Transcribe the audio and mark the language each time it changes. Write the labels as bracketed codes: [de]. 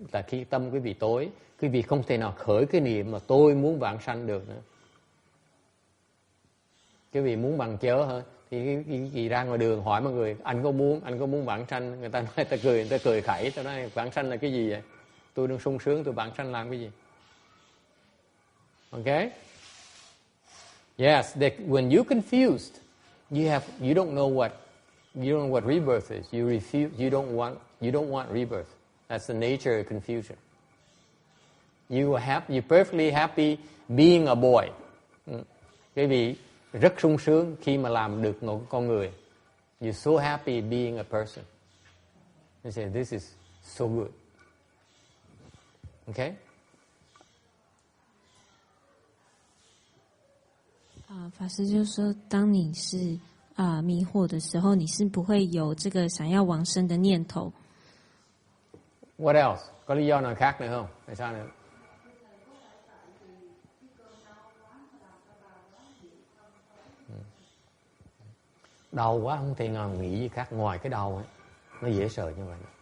[vi] Là khi tâm quý vị tối, quý vị không thể nào khởi cái niệm mà tôi muốn vãng sanh được nữa. Quý vị muốn bằng chớ hả? Thì quý ra ngoài đường hỏi mọi người, anh có muốn vãng sanh? Người ta nói, người ta cười khẩy, ta nói vãng sanh là cái gì vậy? Tôi đang sung sướng, tôi vãng sanh làm cái gì? [en] Okay? Yes, when you're confused, you don't know what rebirth is. You don't want rebirth. That's the nature of confusion. You're perfectly happy being a boy. [vi] Quý vị rất sung sướng khi mà làm được một con người. [en] You're so happy being a person. You say, this is so good. Okay? [zh] 法师就说，当你是迷惑的时候，你是不会有这个想要往生的念頭。 [en] What else? [vi] Có lý do nào khác nữa không? Tại sao nữa? Đau quá không thể nào nghĩ gì khác ngoài cái đau ấy. Nó dễ sợ như vậy.